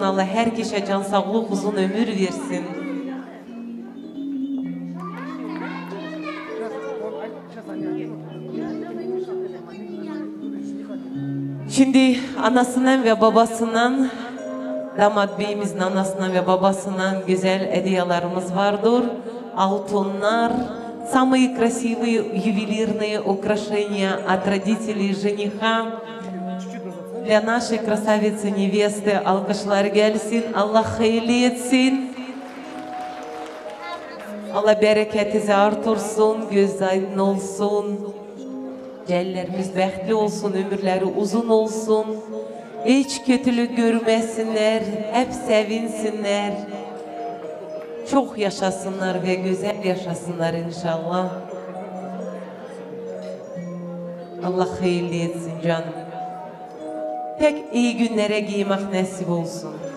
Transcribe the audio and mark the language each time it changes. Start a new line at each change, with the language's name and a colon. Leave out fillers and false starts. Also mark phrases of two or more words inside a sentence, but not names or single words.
Turkish: Allah herkese can sağlık, uzun ömür versin. Şimdi anasından ve babasından, damat beyimizin anasından ve babasından güzel hediyelerimiz vardır. Altınlar,
Russian: самые красивые ювелирные украшения от родителей жениха. Для нашей красавицы-невесты
Turkish: alkışlar gelsin, Allah hayırlı etsin. Allah bereketinizi artırsın, göz aydın olsun. Cellerimiz bəxtli olsun, ömürleri uzun olsun. Hiç kötülük görmesinler, hep sevinsinler. Çok yaşasınlar ve güzel yaşasınlar inşallah. Allah hayırlı etsin canım. Tek iyi günlere giymek nasip olsun.